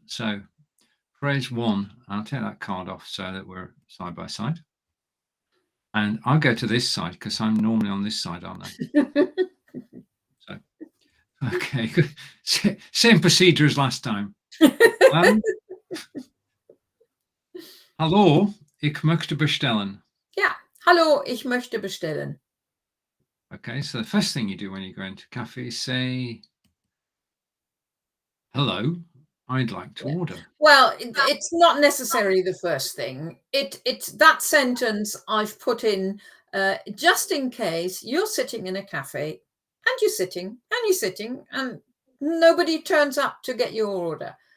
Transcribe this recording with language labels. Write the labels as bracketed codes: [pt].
[en] So, phrase 1, I'll take that card off so that we're side by side. And I'll go to this side because I'm normally on this side, aren't I? So, okay, same procedure as last time. [de] Hallo, ich möchte bestellen. [en] Yeah, [de] hallo, ich möchte bestellen. [en] Okay, so the first thing you do when you go into a cafe is say, hello, I'd like to order. Well, it's not necessarily the first thing. It's that sentence I've put in just in case you're sitting in a cafe and you're sitting and nobody turns up to get your order.